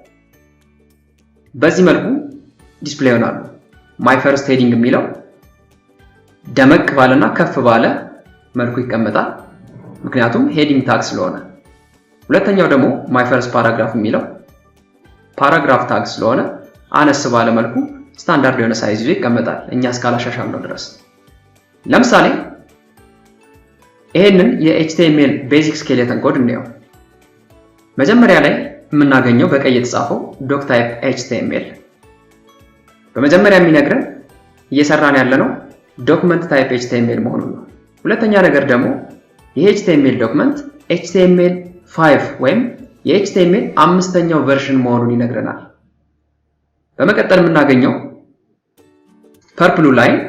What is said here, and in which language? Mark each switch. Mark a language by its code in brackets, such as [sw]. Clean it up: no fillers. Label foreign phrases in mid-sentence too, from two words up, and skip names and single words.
[am] በዚህ መልኩ ዲስፕሌይ ይሆናሉ [en] my first heading [am] የሚለው ደመቅ ባለና ከፍ ባለ መልኩ ይቀመጣል ምክንያቱም heading ታግ ስለሆነ ሁለተኛው ደግሞ [en] my first paragraph [am] የሚለው [en] paragraph tag [am] ስለሆነ አነስ ባለ መልኩ ስታንዳርድ የሆነ ሳይዝ ይዞ ይቀመጣል እኛ እስካላሻሻልነው ድረስ ለምሳሌ ይሄንን የHTML [en] basic skeleton code [am] እንየው መጀመሪያ ላይ የምናገኘው በቀይ የተጻፈው [en] doc type HTML [am] በመጀመሪያ የሚነግረን እየሰራን ያለነው [en] document type HTML [am] መሆኑን ነው ሁለተኛ ነገር ደግሞ የHTML ዶክመንት HTML5 ወይም የHTML አምስተኛው ቨርዥን መሆኑን ይነግረናል በመቀጠል የምናገኘው [en] purple line